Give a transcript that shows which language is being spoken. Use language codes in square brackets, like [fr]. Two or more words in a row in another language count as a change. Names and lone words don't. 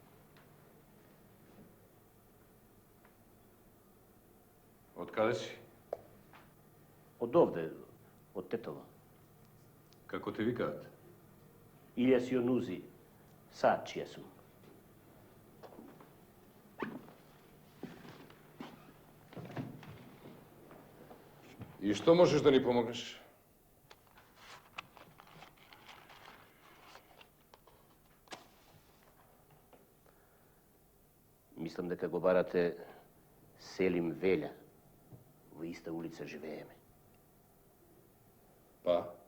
[mk] Од када си? Од овде, од Тетово. Како те викавате? Илјас Јонузи, сад чија сум. И што можеш да ни помогнеш? Мислам дека го барате Селим Велја. Во иста улица живееме. Pa?